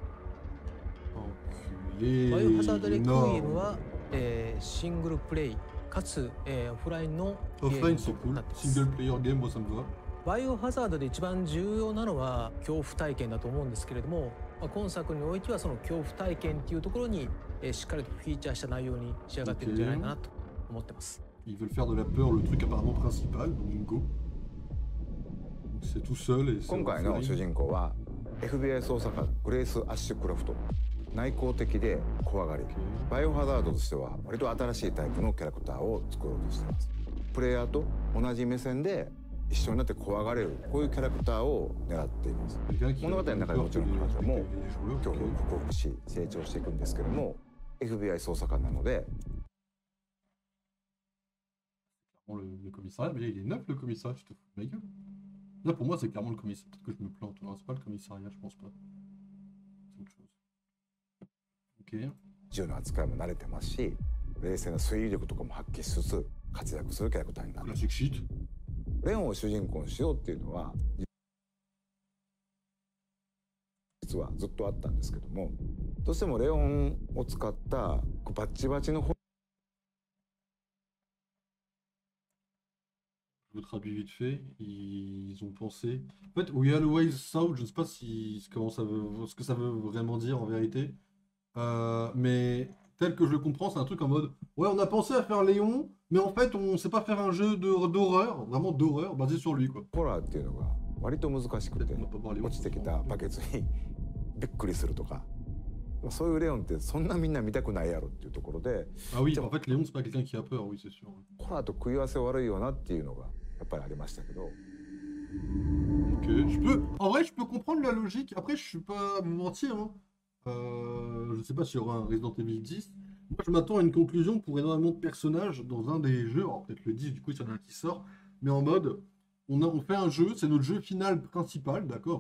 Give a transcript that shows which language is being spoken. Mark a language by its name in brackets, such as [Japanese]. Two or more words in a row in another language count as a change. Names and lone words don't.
[Japanese] バイオハザードレクイエムは、シングルプレイかつ、オフラインのゲームになってます。バイオハザードで一番重要なのは恐怖体験だと思うんですけれども、今作においてはその恐怖体験っていうところに、しっかりとフィーチャーした内容に仕上がってるんじゃないかなと思ってます。 [French] Ils veulent faire de la peur le truc apparemment principal, donc go. C'est tout seul et [Japanese] 今回の主人公は FBI 捜査官グレイス・アッシュクラフト。内向的で怖がり、バイオハザードとしては割と新しいタイプのキャラクターを作ろうとしています。プレイヤーと同じ目線で一緒になって怖がれるこういうキャラクターを狙っています。物語の中でもちろん彼女も恐怖を克服し成長していくんですけども FBI 捜査官なので。 [French] Le commissariat, mais là il est neuf le commissariat, je te fous de ma gueule. Là pour moi c'est clairement le commissariat, peut-être que je me plante, non c'est pas le commissariat, je pense pas. C'est autre chose. Ok. [Japanese] 銃の扱いも慣れてますし、冷静な推理力とかも発揮しつつ活躍するキャラクターになる。レオンを主人公にしようっていうのは実はずっとあったんですけども、どうしてもレオンを使ったバッチバチの方 [French] Je vous traduis vite fait, ils ont pensé... En fait, [English] We Always South, [French] je ne sais pas si, comment ça veut, ce que ça veut vraiment dire en vérité, mais tel que je le comprends, c'est un truc en mode, ouais, on a pensé à faire Léon, mais en fait, on sait pas faire un jeu d'horreur, vraiment d'horreur, basé sur lui, quoi. [Japanese] ホラーっていうのが割と難しくて、落ちてきたバケツにびっくりするとか、そういうレオンってそんなみんな見たくないやろっていうところで、 [French] Ah oui, en fait, Léon, c'est pas quelqu'un qui a peur, oui, c'est sûr. [Japanese] ホラーと食い合わせ悪いよなっていうのがやっぱりありましたけど。 [French] Ok, en vrai, je peux comprendre la logique. Après, je suis pas à me mentir, hein. Je sais pas s'il y aura un Resident Evil 10. Moi, je m'attends à une conclusion pour énormément de personnages dans un des jeux. Alors, peut-être le 10, du coup, s'il y en a un qui sort. Mais en mode, on fait un jeu, c'est notre jeu final principal, d'accord?